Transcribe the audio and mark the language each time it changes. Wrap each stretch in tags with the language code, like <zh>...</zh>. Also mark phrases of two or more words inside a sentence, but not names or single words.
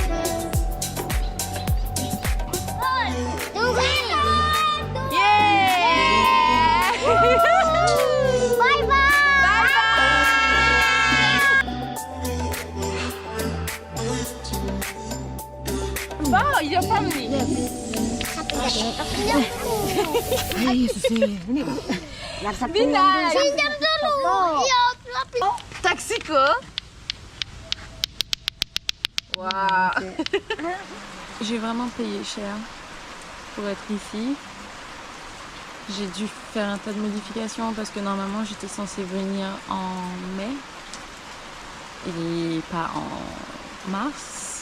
<en>Yeah! Bye bye! Oh, your family!</en> <id>Ay, ini. Pinjam dulu. Iya, Taxico! Wow!</id> <fr>J'ai vraiment payé cher pour être ici. J'ai dû faire un tas de modifications parce que normalement j'étais censée venir en mai et pas en mars.</fr>